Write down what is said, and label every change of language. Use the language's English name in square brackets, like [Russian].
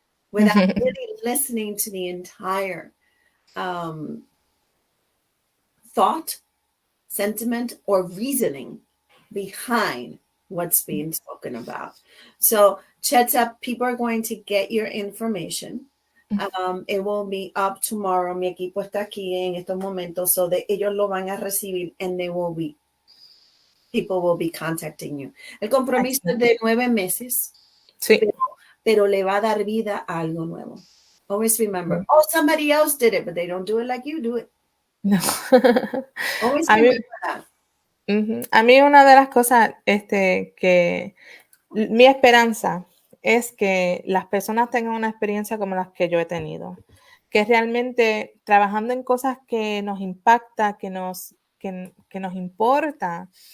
[English] Without really listening to the entire thought, sentiment, or reasoning behind what's being spoken about. So, Chiedza, people are going to get your information. It will be up tomorrow. [Spanish] Mi equipo está aquí en estos momentos, [English] so that [Spanish] ellos lo van a recibir, [English] and people will be contacting you. [Spanish] El compromiso es de 9 meses. Sí. Pero le va a dar vida a algo nuevo. [English] Always remember, somebody else did it, but they don't do it like you do it. No. Always remember that. [Spanish] A mí una de las cosas que mi esperanza es que las personas tengan una experiencia como las que yo he tenido, que realmente trabajando en cosas que nos impacta, que nos importa,